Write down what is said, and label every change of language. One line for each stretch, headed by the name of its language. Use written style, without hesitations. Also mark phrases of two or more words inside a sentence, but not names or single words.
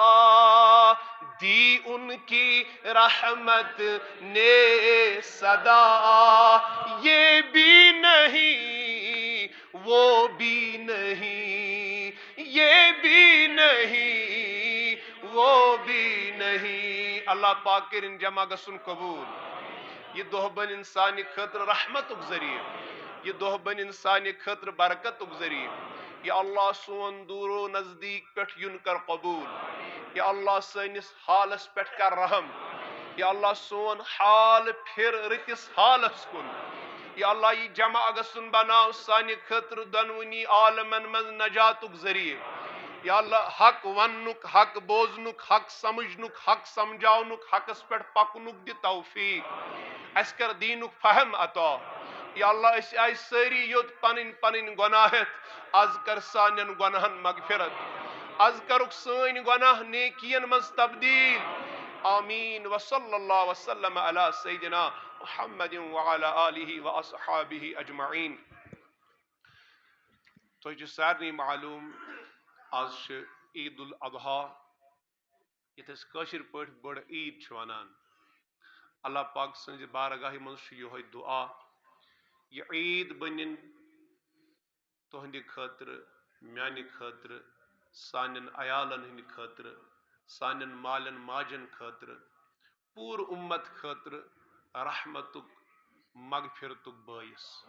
Urdu: دی ان کی رحمت نے صدا، یہ بھی نہیں وہ بھی نہیں، یہ بھی نہیں وہ بھی نہیں۔
Kashmiri: اللہ پاک کرن جمع گسن قبول۔ یہ دہ بن انسان خطر رحمت ذریعہ، یہ دہ بن انسان خطر برکت ذریعہ۔ یا اللہ سون دور و نزدیک پٹھ یون کر قبول، یا اللہ سنس حالس پٹھ کر رحم، یا اللہ سون حال پھر رتس حالس کن، یا اللہ یہ جمع گسن بناو سانہ خطر دنونی عالمن من نجات ذریعہ۔ یا اللہ حق ونک، حق بوزنک، حق سمجھنک، حق سمجھاونک، حقس پہ پکنک دی توفیق، اس کر دینک فہم عطا۔ یا اللہ اس آئی ساری یوت پنن پنن گناہت، از کر سانین گناہن مغفرت، از کرک سین گناہ نیکین مز تبدیل، آمین
Arabic: وصلی اللہ وسلم علی سیدنا محمد وعلی آلہ واصحابہ اجمعین۔
Kashmiri: تو سارنی معلوم آج عید الاضحیٰ یت کاشر پٹ بڑ عید ونان۔ اللہ پاک سنز بارگاہ من یہ دعا یہ عید بنن تہند خاطر، میانہ خاطر، سانن عیالن ہند خاطر، سانن مالن ماجن خاطر، پور امت خاطر رحمتک مغفرتک باعث۔